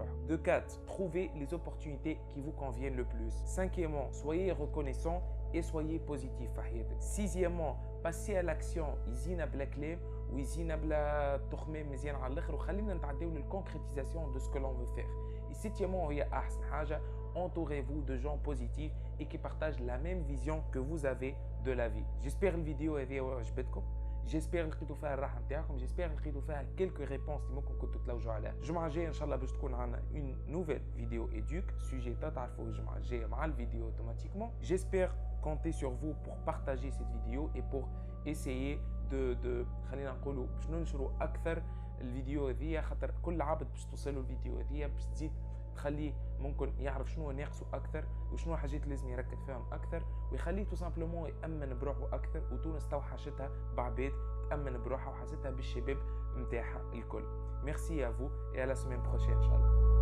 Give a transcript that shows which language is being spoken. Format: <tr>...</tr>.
<fr>De 4, trouvez les opportunités qui vous conviennent le plus. 5e, soyez reconnaissant et soyez positif. 6e, passez à l'action.</fr> <ar>ويزينا بلا تخمام مزيان على الاخر وخلينا نتعداو للكونكريتيزاسيون</ar> <fr>de ce que l'on veut faire. Et septièmement,</fr> <ar>هي احسن حاجه,</ar> <fr>entourez-vous de gens positifs et qui partagent la même vision que vous avez de la vie.</fr> <ar>J'espère الفيديو هذه عجبتكم. جيسبيغ لقيتوا فيها الراحه نتاعكم. جيسبيغ لقيتوا فيها</ar> <fr>quelques réponses</fr> <ar>اللي ممكن كنتوا تلوجوا عليها. الجمعه الجايه ان شاء الله باش تكون عندنا</ar> <fr>une nouvelle vidéo éduque sujet</fr> <ar>تعرفوا الجمعه الجايه مع الفيديو اوتوماتيكمون.</ar> <fr>J'espère compter sur vous pour partager cette vidéo et pour essayer de</fr> <ar>خلينا نقولوا باش ننشروا اكثر الفيديو هذه, خاطر كل عبد باش توصلوا الفيديو هذه باش تزيد تخليه ممكن يعرف شنو ناقصه اكثر وشنو حاجات لازم يركز فيهم اكثر, ويخليه تو سامبلومون يامن بروحه اكثر, وتونس تو حاجتها بعباد تامن بروحها وحاجتها بالشباب نتاعها الكل.</ar> <fr>Merci à vous et à la semaine prochaine, Inch'Allah.</fr>